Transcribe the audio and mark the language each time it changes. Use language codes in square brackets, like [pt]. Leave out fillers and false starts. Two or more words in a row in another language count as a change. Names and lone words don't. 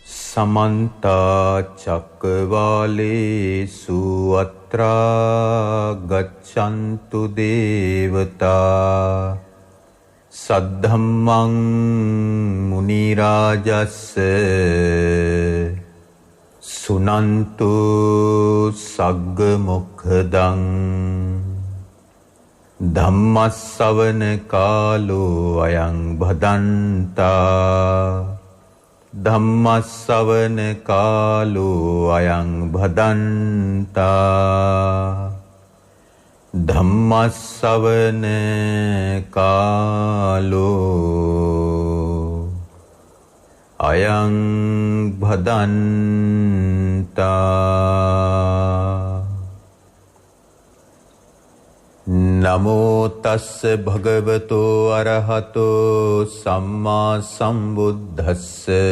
[pi] समन्ता चक्रवालेषु अत्रा गच्छन्तु देवता सद्धम्मं मुनिराजस्स सुनन्तु सग्गमुखदं धम्मස්සවන කාලෝ අයං භදන්තා ධම්මස්සවන කාලෝ අයං භදන්තා ධම්මස්සවන කාලෝ අයං භදන්තා නමෝ තස්ස භගවතෝ අරහතෝ සම්මා සම්බුද්දස්ස